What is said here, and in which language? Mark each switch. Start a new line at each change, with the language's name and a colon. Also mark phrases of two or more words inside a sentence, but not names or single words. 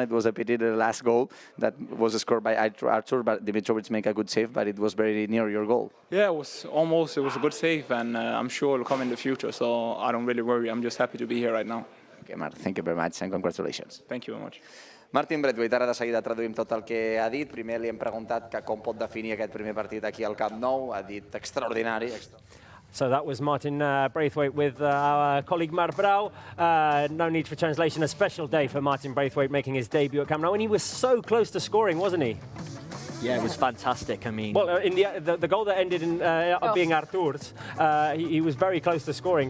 English: It was a pity the last goal that was scored by Artur, but Dimitrovic made a good save, but it was very near your goal. Yeah, it was a good save, and I'm sure it'll come in the future, so I don't really worry. I'm just happy to be here right now. Okay, Martin, thank you very much and congratulations. Thank you very much.
Catalan: Martin Braithwaite, ara de seguida traduïm tot el que ha dit. Primer li hem preguntat que com pot definir aquest primer partit aquí al Camp Nou. Ha dit extraordinari.
English: So that was Martin Braithwaite with our colleague Mar Brau. No need for translation. A special day for Martin Braithwaite making his debut at Camp Nou, and he was so close to scoring, wasn't he? yeah, it was fantastic. I mean, Well, in the goal that ended in being Artur's, he was very close to scoring.